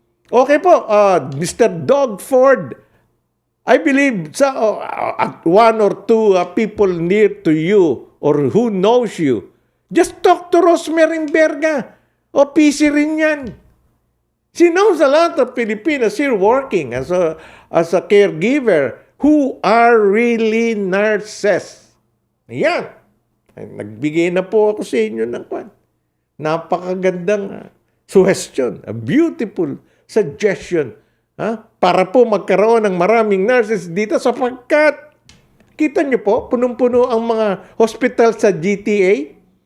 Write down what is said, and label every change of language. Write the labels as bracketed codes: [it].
[en] Okay po, Mr. Dogford, I believe one or two people near to you or who knows you, just talk to Rosemary Berga. [tl] PC rin yan. [en] She knows a lot of Filipinos here working as a caregiver who are really nurses. [tl] Ayan. Nagbigay na po ako sa inyo ng kwan. Napakagandang suggestion. [en] A beautiful suggestion. [tl] Para po magkaroon ng maraming nurses dito sapagkat kita nyo po, punong-puno ang mga hospital sa GTA.